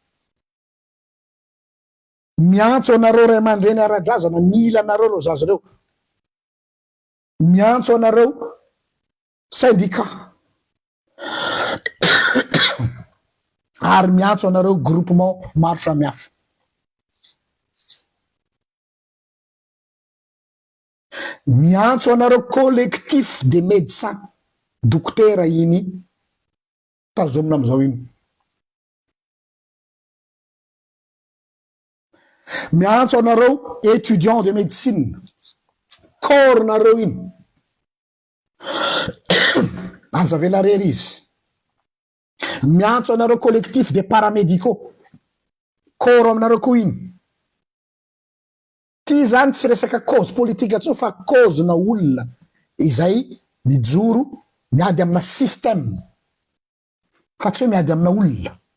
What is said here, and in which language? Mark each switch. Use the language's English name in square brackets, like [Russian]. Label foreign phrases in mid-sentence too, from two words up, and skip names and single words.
[Malagasy] miantso anareo ray aman-dreny ara-drazana mila anareo reo zaza reo miantso anareo syndicat ary miantso anareo groupement maro samihafa miantso anareo [French] collectif des médecins [Malagasy] dokotera iny tazomina am'izao iny miantso anareo [French] étudiants de médecine [Malagasy] corps nareo iny anjavelarera izy miantso anareo [French] collectif des paramédicaux [Malagasy] corps aminareo koa iny ty zany tsy resaka [French] cause politique [Malagasy] tso fa cause na olona izay mijoro miady amina système fa tsy hoe miady amina olona